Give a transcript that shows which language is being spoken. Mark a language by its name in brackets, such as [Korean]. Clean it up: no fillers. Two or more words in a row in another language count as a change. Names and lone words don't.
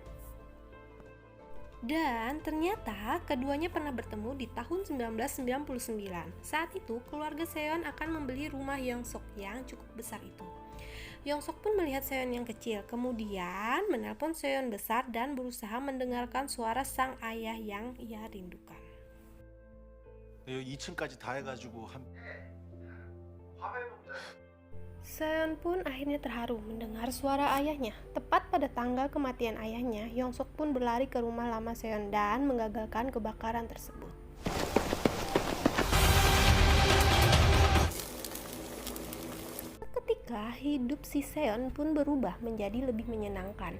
[Indonesian] Dan ternyata keduanya pernah bertemu di tahun 1999. Saat itu keluarga Seon akan membeli rumah Yong Sok yang cukup besar itu. Yong Sok pun melihat Seon yang kecil, kemudian menelpon Seon besar dan berusaha mendengarkan suara sang ayah yang ia rindukan. [Korean] 2층까지 다 해가지고 한 [Indonesian] Seon pun akhirnya terharu mendengar suara ayahnya. Tepat pada tanggal kematian ayahnya, Yong Sok pun berlari ke rumah lama Seon dan menggagalkan kebakaran tersebut. Ketika hidup si Seon pun berubah menjadi lebih menyenangkan.